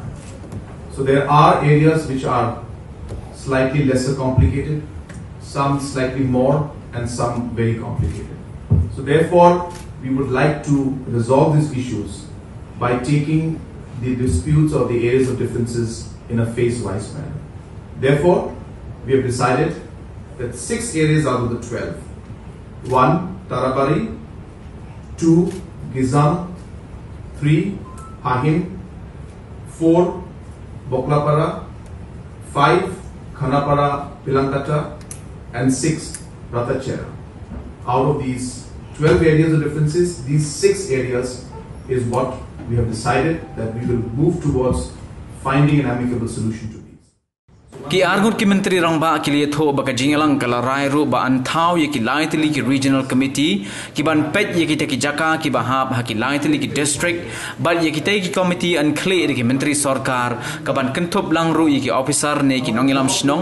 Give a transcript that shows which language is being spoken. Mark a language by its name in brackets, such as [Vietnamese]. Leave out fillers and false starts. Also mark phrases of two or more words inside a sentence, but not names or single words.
[English] So there are areas which are slightly lesser complicated, some slightly more, and some very complicated. So therefore, we would like to resolve these issues by taking the disputes or the areas of differences in a phase-wise manner. Therefore, we have decided that 6 areas out of the 12. 1. Tarabari, 2. Gizang, 3. Hahim, 4. Boklapara, 5. Khanapara, Pilankata, and 6. Ratachera. Out of these 12 areas of differences, these 6 areas is what we have decided that we will move towards finding an amicable solution to these. [Khasi] Ki argut ki menteri rangba ki liye tho ba ka jingalang kala rai ru ba anthau ye ki laitli ki [English] regional committee [Khasi] ki ban pet ye ki te ki jaka ki ba hab ha ki laitli ki district ba ye ki te ki committee an clear ki menteri sarkar ka ban kenthop lang ru ye ki officer ne ki nongilam snong